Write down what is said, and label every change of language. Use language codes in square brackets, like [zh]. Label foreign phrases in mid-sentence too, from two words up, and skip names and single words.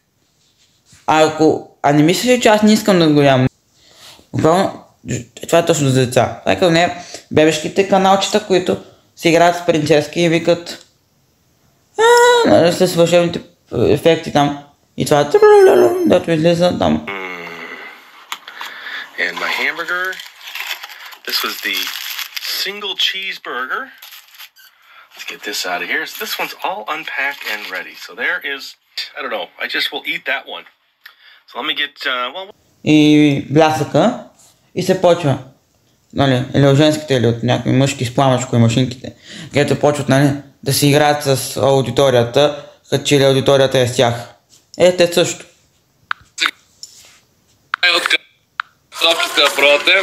[bg] А не мислиш ли, че аз не искам да го ям? Буквално, това е точно за деца. Това е като не бебешките каналчета, които си играят с принцески и викат с вълшебните ефекти там. И това дето излиза там. [en] And my hamburger. This was the single cheeseburger. Let's get this out of here. So this one's all unpacked and ready. So there is, I don't know, I just will eat that one. So let me get, [bg] И блясъка и се почва. Нали, или от женските, или от някакви мъжки с пламъчко и машинките, където почват, нали, да си играят с аудиторията, като че ли аудиторията е с тях. Те също. От картофките да пробвате.